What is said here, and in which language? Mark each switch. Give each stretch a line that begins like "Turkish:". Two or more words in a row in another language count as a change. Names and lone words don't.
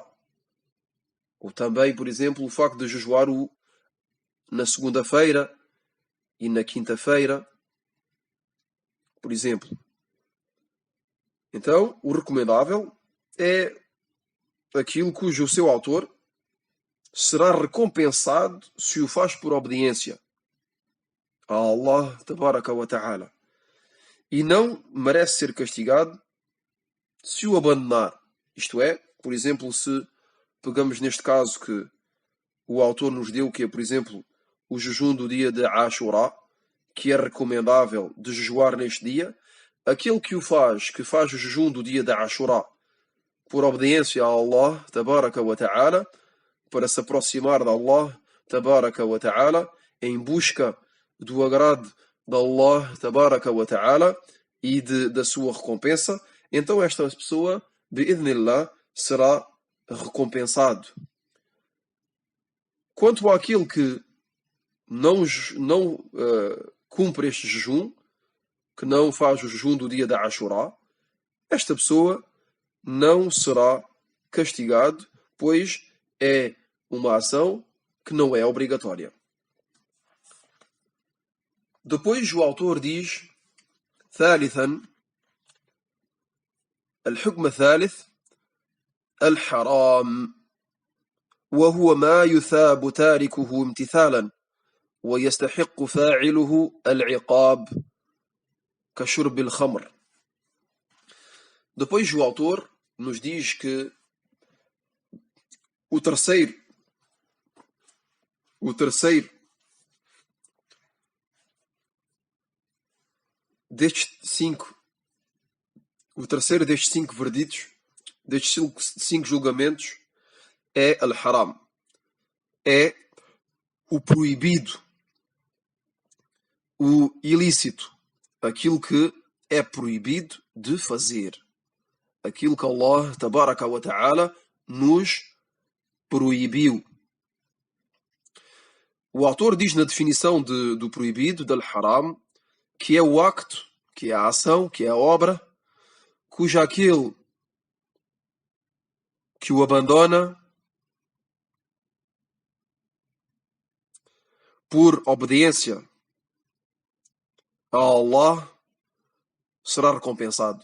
Portuguese: Ou também, por exemplo, o facto de jejuar na segunda-feira e na quinta-feira, por exemplo. Então, o recomendável é aquilo cujo seu autor será recompensado se o faz por obediência a
Arabic: الله تبارك وتعالى,
Portuguese: e não merece ser castigado se o abandonar. Isto é, por exemplo, se pegamos neste caso que o autor nos deu, que é, por exemplo, o jejum do dia de Ashura, que é recomendável de jejuar neste dia, aquele que faz o jejum do dia de Ashura por obediência a
Arabic: الله تبارك وتعالى,
Portuguese: para se aproximar de
Arabic: الله تبارك وتعالى,
Portuguese: em busca do agrado de
Arabic: الله تبارك وتعالى
Portuguese: e da sua recompensa, então esta pessoa, bi'idhnillah, será recompensado. Quanto àquele que não cumpre este jejum, que não faz o jejum do dia da Ashura, esta pessoa não será castigado, pois é uma ação que não é obrigatória. Depois o autor diz:
Arabic: ثالثا الحكم الثالث الحرام وهو ما يثاب تاركه امتثالا ويستحق فاعله العقاب كشرب الخمر.
Portuguese: Depois o autor nos diz que o terceiro destes 5 verditos, destes 5 julgamentos, é al-haram, é o proibido, o ilícito, aquilo que é proibido de fazer, aquilo que
Arabic: الله تبارك وتعالى
Portuguese: nos proibiu. O autor diz na definição do proibido, del haram, que é o acto, que é a ação, que é a obra, cuja aquele que o abandona por obediência a Allah será recompensado.